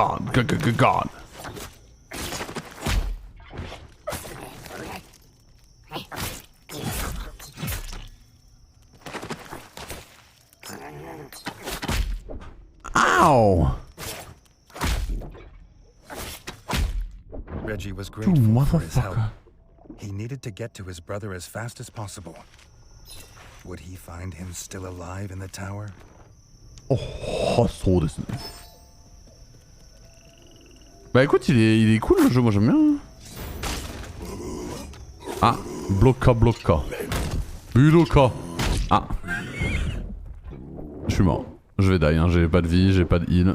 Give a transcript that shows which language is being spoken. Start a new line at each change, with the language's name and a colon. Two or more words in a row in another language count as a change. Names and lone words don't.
English: Ow! Reggie was grateful for his help. He needed to get to his brother as fast as possible. Would he find him still alive in the tower?
Japanese: Oh,そうですね.
French: Bah écoute, il est cool le jeu, moi j'aime bien. Ah, bloca. Budoka. Ah. Je suis mort. Je vais die, hein. J'ai pas de vie, j'ai pas de heal.